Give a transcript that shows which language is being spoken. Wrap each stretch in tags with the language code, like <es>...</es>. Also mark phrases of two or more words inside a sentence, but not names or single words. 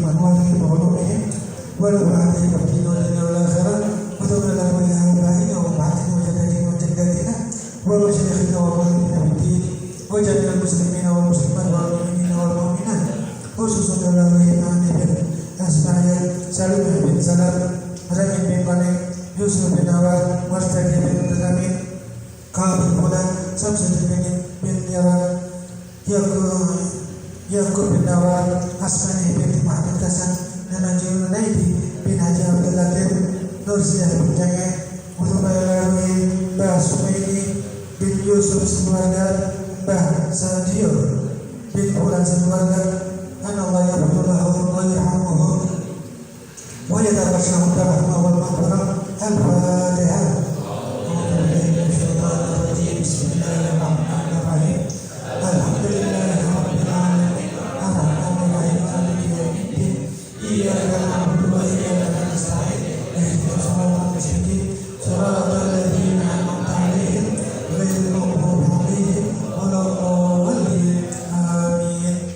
<ar>وأنوارهم وعلومهم ولهم عليهم في الدنيا والآخرة وثم إلى أبي آبائنا وأمهاتنا وجداتنا وجداتنا ومشايخنا ومعلمنا في الدين وجميع المسلمين والمسلمات والمؤمنين والمؤمنات خصوصا الإمام بن إسماعيل سالم بن سلام ربيع بن قني يوسف بن عواد مستقيم بن تميم كعب بن فلان شمس بن يران يعقوب بن عواد أسماني بن محمد حسن نجيب النيدي بن حجي عبد اللطيف نورسيا بن جاي وثم إلى Mbah Sumaini bin Yusuf Semuaga Mbah Sadio bin Ulan Semuaga الله يحفظه ويرحمه ويتغشاهم برحمة والمغفرة الفاتحة. بسم الله الرحمن الرحيم. الحمد لله رب العالمين الرحمن الرحيم مالك يوم الدين إياك نعبد وإياك نستعين اهدنا الصراط المستقيم صراط الذين أنعمت عليهم غير المغضوب عليهم ولا الضالين آمين.</ar>